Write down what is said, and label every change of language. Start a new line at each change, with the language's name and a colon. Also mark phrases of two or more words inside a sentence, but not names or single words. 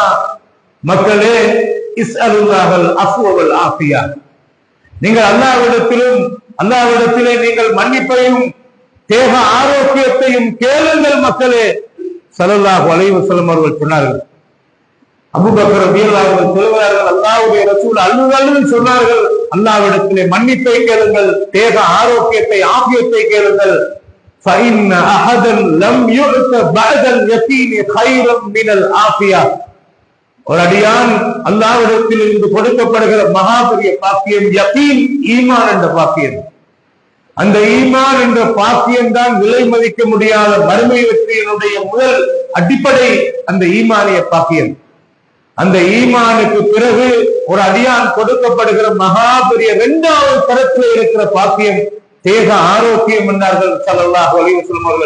Tamil: மக்களே,
Arabic: اسألوا الله العفو والعافية,
Tamil: நீங்கள் அல்லாஹ்விடத்திலே நீங்கள் மன்னிப்பையும் தேக ஆரோக்கியத்தையும் கேளுங்கள் மக்களே.
Arabic: صلى الله عليه وسلم
Tamil: அவர்கள் சொன்னார்கள். அபூபக்கர்
Arabic: رضي الله عنه
Tamil: சொல்கிறார்கள், அல்லாஹ்வுடைய ரசூல் அழுது சொன்னார்கள், அல்லாஹ்விடத்திலே மன்னிப்பை கேளுங்கள், தேக ஆரோக்கியத்தை ஆஃபியத்தை கேளுங்கள்.
Arabic: فإن أحدا لم يؤت بعد اليقين خيرا من العافية.
Tamil: ஒரு அடியான் அல்லாஹ்விடத்தில் இருந்து கொடுக்கப்படுகிற மகாபெரிய பாக்கியம் யகீன், ஈமான் என்ற பாக்கியம். அந்த ஈமான் என்ற பாக்கியம் தான் விலை மதிக்க முடியாத மறுமை வெற்றியினுடைய முதல் அடிப்படை. அந்த ஈமானிய பாக்கியம், அந்த ஈமானுக்கு பிறகு ஒரு அடியான் கொடுக்கப்படுகிற மகாபெரிய இரண்டாவது தரத்தில் இருக்கிற பாக்கியம் தேக ஆரோக்கியம் என்றார்கள்
Arabic: صلى الله عليه وسلم
Tamil: அவர்கள்.